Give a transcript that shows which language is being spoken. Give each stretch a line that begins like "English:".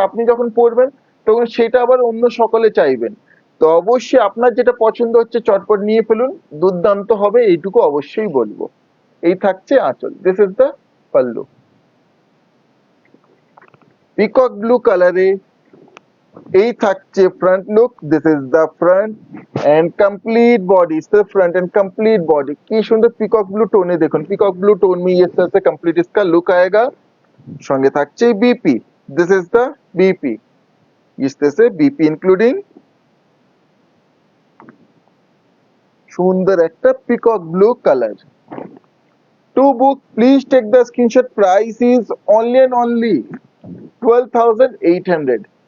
Bangla: আপনি যখন পরবেন তখন সেটা আবার অন্য সকলে চাইবেন, তো অবশ্যই আপনার যেটা পছন্দ হচ্ছে চটপট নিয়ে ফেলুন, দুর্দান্ত হবে এইটুকু অবশ্যই বলবো। এই থাকছে আঁচল, this is the pallu, peacock blue কালারে। এই থাকছে front look,
Hindi: this is the front end কমপ্लीट body, इससे फ्रंट एंड कम्प्लीट बॉडी की सुंदर peacock blue टोने देखুন, peacock blue tone में ये तरह से कंप्लीट इसका लुक आएगा।
Bangla: সঙ্গে থাকছে BP, this is the BP,
Hindi: इस तरह से बीपी इंक्लूडिंग
Bangla: সুন্দর একটা peacock blue colour.
English: To book please take the screenshot, price is only and only 12,800।